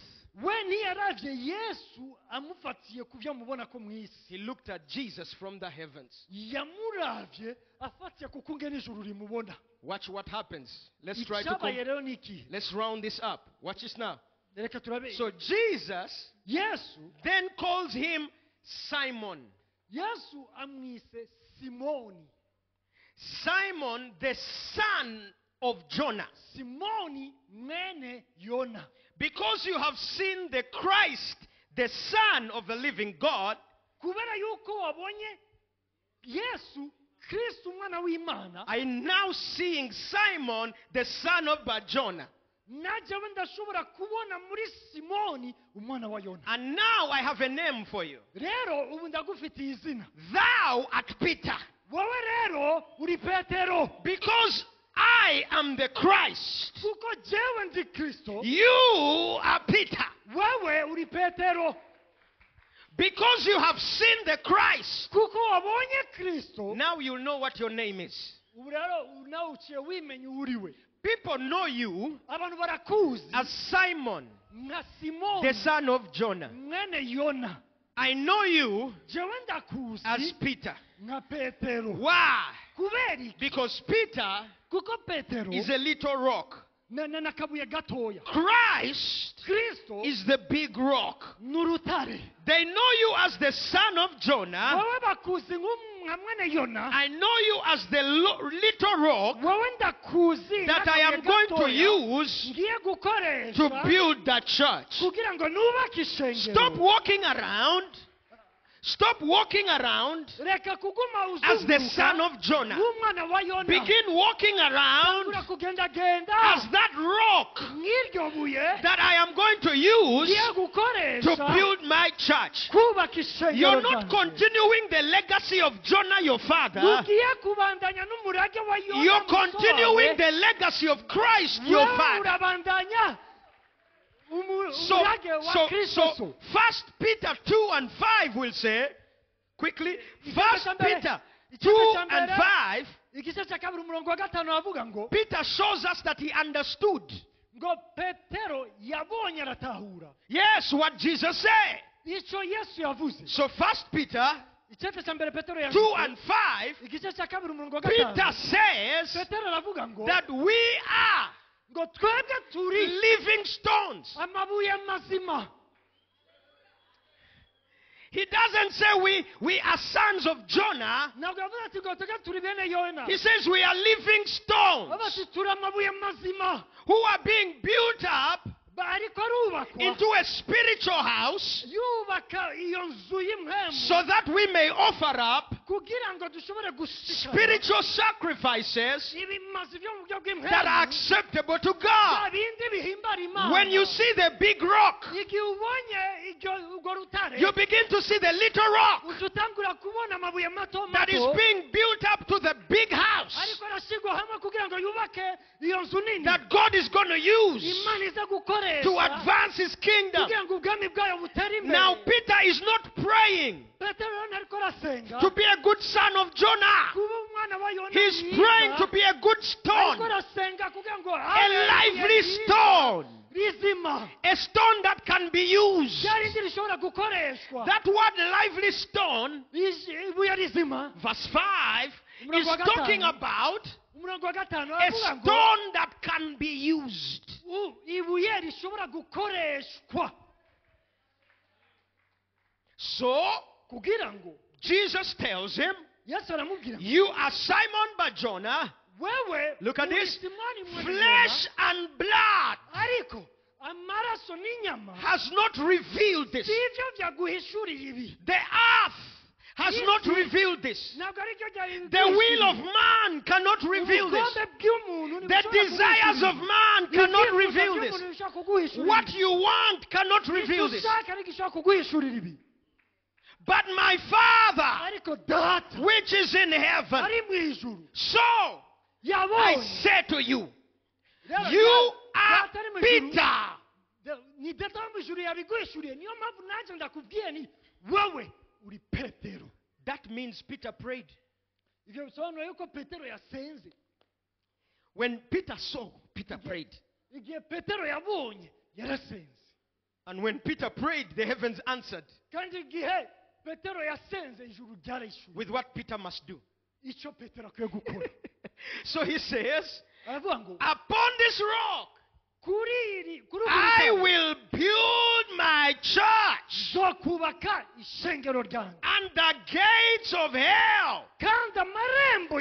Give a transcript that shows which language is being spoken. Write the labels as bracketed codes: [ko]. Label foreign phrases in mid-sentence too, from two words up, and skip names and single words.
[rn] we ntiyaravye yesu amufatiye ku byo amubona ko mu isi, [en] He looked at Jesus from the heavens. [rn] yamuravye afatiye ku kungena ijuru rimubona. [en] Watch what happens. Let's try to [rn] icyabaye rero ni iki? [en] let's round this up. Watch this now. [rn] reka turabe. [en] So Jesus [rn] yesu [en] then calls him Simon. [rn] yesu amwise simoni. [en] Simon, the son of Jonah. [rn] simoni mwene yona. [en] Because you have seen the Christ, the Son of the living God, [rn] kubera yuko wabonye yesu kristo umwana w'imana, [en] I now seeing Simon, the son of Bar-Jonah. [rn] najyewe ndashobora kubona muri simoni umwana wa yona. [en] And now I have a name for you. [rn] rero ubu ndagufitiye izina. [en] Thou art Peter. [rn] wowe rero uri petero, [en] Because I am the Christ. [rn] kuko jewe ndi kristo. [en] You are Peter. [rn] wewe uri petero, [en] Because you have seen the Christ. [rn] kuko wabonye kristo. [en] Now you'll know what your name is. [rn] ubu rero nawe uciye wimenya uriwe. [en] People know you [rn] abantu barakuzi [en] as Simon, [rn] nka simoni [en] the son of Jonah. [rn] mwene yona. [en] I know you [rn] jewe ndakuzi [en] as Peter. [rn] nka petero. [en] Why? [rn] kubera iki? [en] Because Peter [rn] kuko petero [en] is a little rock. [rn] n'akabuye gatoya. [en] Christ [rn] kristo [en] is the big rock. [rn] n'urutare. [en] They know you as the son of Jonah. [rn] wowe bakuzi nka mwene yona. [en] I know you as the little rock [rn] wowe ndakuzi [en] that I am [rn] n'akabuye [en] going to [rn] gatoya [en] use [rn] ngiye gukoresha [en] to build that church. [rn] kugira ngo nubake ishengero. [en] Stop walking around. Stop walking around [rn] reka kuguma [en] as the [rn] uzunguruka [en] son of Jonah. [rn] nk'umwana wa yona. [en] Begin walking around [rn] Tangura kugendagenda [en] as that rock [rn] nk'iryo buye [en] that I am going to use [rn] ngiye [en] to [rn] gukoresha [en] build my church. [rn] kubaka ishengero [en] You're not [rn] ryanjye. [en] continuing the legacy of Jonah, your father. [rn] ugiye kubandanya n'umurage wa yona [en] You're [rn] muso wawe. [en] continuing the legacy of Christ, your [rn] Wewe [en] father. [rn] urabandanya umurage wa [en] So [rn] kristo. [en] 1 Peter 2 and 5 will say, quickly, 1 Peter 2 and 5, [rn] igice cya kabiri umurongo wa gatanu havuga ngo [en] Peter shows us that he understood. [rn] ngo petero yabonye aratahura [en] Yes, what Jesus said. [rn] icyo yesu yavuze. [en] So 1 Peter [rn] igice cya mbere petero [en] 2 and 5, [rn] igice cya kabiri umurongo wa [en] Peter [rn] gatanu [en] says [rn] petero aravuga ngo [en] that we are [rn] ngo twebwe turi [en] living stones. [rn] amabuye mazima. [en] He doesn't say we are sons of Jonah. [rn] ntabwo yavuze ati ngo twebwe turi bene yona, [en] He says we are living stones [rn] avuga ati turi amabuye mazima [en] who are being built up [rn] ariko arubakwa [en] into a spiritual house [rn] yubaka iyo nzu y'imhemu [en] so that we may offer up [rn] kugira ngo dushobore gushikana [en] spiritual sacrifices [rn] ibimazi byo mu buryo [en] that are [rn] bw'imhemu [en] acceptable to [rn] bya [en] God. [rn] bindi bihimbara Imana. [en] When you see the big rock, [rn] igihe ubonye urwo rutare [en] you begin to see the little rock [rn] uca utangura kubona amabuye mato [en] that is [rn] mato [en] being built up to the big house [rn] ariko arashyirwa hamwe kugira ngo yubake iyo nzu nini [en] that God is going to use [rn] Imana iza gukoresha [en] to advance his kingdom. [rn] kugira ngo ubwami bwayo butere imbere. [en] Now, Peter is not praying [rn] petero rero ntariko arasenga [en] to be a good son of Jonah. [rn] kuba umwana wa yona [en] He's [rn] mwiza, [en] praying to be a good [rn] ariko [en] stone, [rn] arasenga kugira ngo [en] a [rn] abe [en] lively [rn] ryiza, [en] stone, [rn] rizima [en] a stone that can be used. [rn] rya rindi rishobora gukoreshwa. [en] That word lively stone, [rn] ibuye rizima [en] verse 5, is [rn] Umurongo wa gatanu. [en] talking about [rn] umurongo wa gatanu [en] a [rn] aravuga ngo [en] stone that can be used. [rn] ibuye rishobora gukoreshwa [en] So, [rn] kugira ngo [en] Jesus tells him, [rn] yesu aramubwira ngo, [en] you are Simon Bar-Jonah. [rn] wewe [en] Look at [rn] uri [en] this. [rn] Simoni mwene [en] Flesh and blood [rn] Yona, ariko amaraso n'inyama [en] has not revealed this. [rn] si ibyo byaguhishuriye ibi. [en] The earth has not revealed this. [rn] ntabwo ari byo byari [en] The will of man cannot reveal this. [rn] ubugombe bw'umuntu [en] The desires of man cannot reveal this. What you want cannot reveal this. [rn] ushaka ariko ishobora kuguhishurira ibi. [en] But my Father, [rn] ariko data [en] which is in heaven, [rn] ari mu ijuru [en] so I [rn] yabonye [en] say to you, [rn] Rero, [en] you are [rn] data ari mu ijuru, [en] Peter. [rn] ni data wo mu ijuru yabiguhishuriye. niyo mpamvu nanjye ndakubwiye ni wowe uri petero. [en] That means Peter prayed. [rn] ibyo bisobanuye yuko petero yasenze. [en] When Peter saw, Peter prayed. [rn] igihe petero yabonye yarasenze, [en] And when Peter prayed, the heavens answered [rn] kandi igihe petero yasenze ijuru ryarayishuye [en] with what Peter must do. [rn] icyo petero akwiye gukora. [en] So he says, [rn] aravuga ngo [en] upon this rock, [rn] kuri ubu [en] I [rn] rutare [en] will build my church, [rn] zo kubaka ishengero ryanjye, [en] and the gates of hell [rn] kandi amarembo